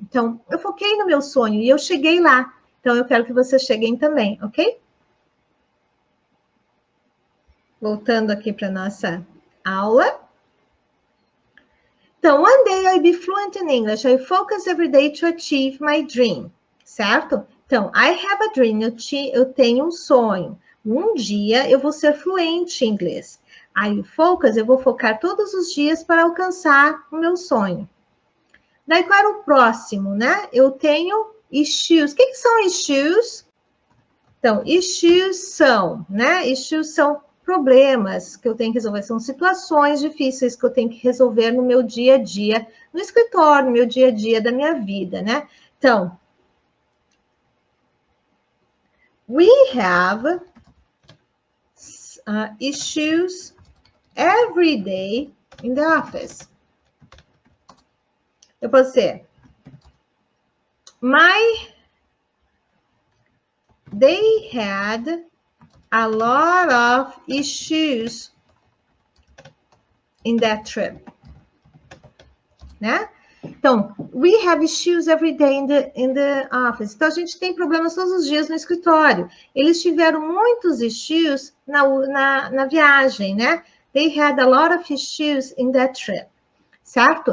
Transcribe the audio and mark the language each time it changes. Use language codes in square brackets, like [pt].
[pt] Então, eu foquei no meu sonho e eu cheguei lá. Então, eu quero que vocês cheguem também, ok? Voltando aqui para nossa aula. [en] Então, one day I'll be fluent in English. I focus every day to achieve my dream, certo? [pt] Então, [en] I have a dream, [pt] eu tenho um sonho. Um dia eu vou ser fluente em inglês. [en] I focus, [pt] eu vou focar todos os dias para alcançar o meu sonho. Daí, qual era o próximo, né? Eu tenho issues. O que são issues? Então, issues são, né? Issues são problemas que eu tenho que resolver, são situações difíceis que eu tenho que resolver no meu dia a dia, no escritório, no meu dia a dia da minha vida, né? [en] Então, we have issues every day in the office. [pt] Eu posso dizer, [en] they had a lot of issues in that trip, né? Então, we have issues every day in the office. [pt] Então, a gente tem problemas todos os dias no escritório. Eles tiveram muitos issues na viagem, né? [en] They had a lot of issues in that trip, certo?